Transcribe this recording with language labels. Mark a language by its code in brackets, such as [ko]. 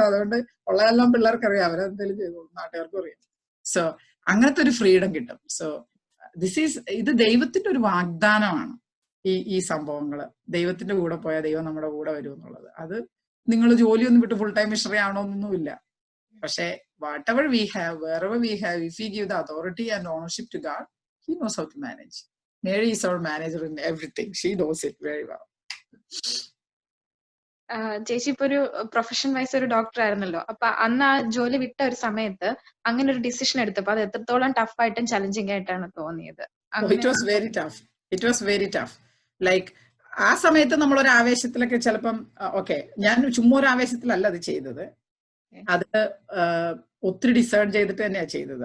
[ml] അതുകൊണ്ട് ഉള്ളതെല്ലാം പിള്ളേർക്ക് അറിയാം, അവരെന്തെങ്കിലും ചെയ്തോളും, നാട്ടുകാർക്കും അറിയാം. സോ അങ്ങനത്തെ ഒരു ഫ്രീഡം കിട്ടും. സോ ഇത് ദൈവത്തിന്റെ ഒരു വാഗ്ദാനമാണ്. ഈ സംഭവങ്ങള് ദൈവത്തിന്റെ കൂടെ പോയാൽ ദൈവം നമ്മുടെ കൂടെ വരും എന്നുള്ളത്. അത് നിങ്ങൾ ജോലിയൊന്നും വിട്ട് ഫുൾ ടൈം മിഷണറി ആണോന്നൊന്നുമില്ല. പക്ഷെ [en] whatever we have, wherever we have, if we give the authority and ownership to God, He knows how to manage. Mary is our manager in everything. She knows it very well. [ml] ചേച്ചി ഇപ്പൊ ഒരു profession vice ഒരു doctor ആയിരുന്നല്ലോ, അപ്പൊ അന്ന് ആ ജോലി വിട്ട ഒരു സമയത്ത് അങ്ങനെ ഒരു ഡിസിഷൻ എടുത്തപ്പോ അത് എത്രത്തോളം ടഫ് ആയിട്ടും ചലഞ്ചിങ് ആയിട്ടാണ് തോന്നിയത്? [en] It was very tough. It was very tough. [ml] Like ആ സമയത്ത് നമ്മളൊരു ആവേശത്തിലൊക്കെ ചിലപ്പം ഞാൻ ചുമ്മാ ഒരു ആവേശത്തിലല്ല അത് ചെയ്തത്, അത് ഒത്തിരി ഡിസേൺ ചെയ്തിട്ട് തന്നെയാണ് ചെയ്തത്.